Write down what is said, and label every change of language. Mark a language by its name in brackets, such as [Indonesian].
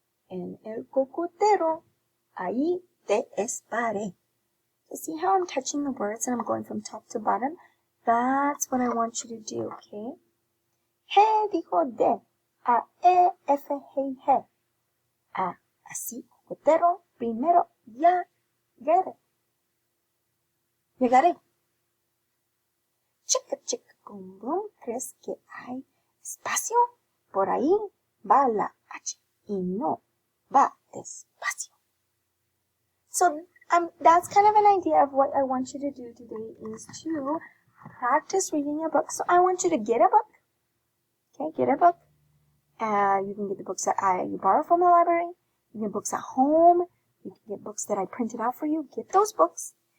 [Spanish] En el cocotero, ahí te esperé. [English] So see how I'm touching the words and I'm going from top to bottom? That's what I want you to do, okay? [Spanish] G dijo D, A, E, F, G, G. A, así, cocotero, primero, ya, llegaré. Llegaré. Chica, chica, boom, boom, ¿crees que hay espacio? Por ahí va la H y no va despacio. [English] So that's kind of an idea of what I want you to do today is to practice reading a book. So I want you to get a book. Okay, get a book. You can get the books that you borrow from the library. You can get books at home. You can get books that I printed out for you. Get those books.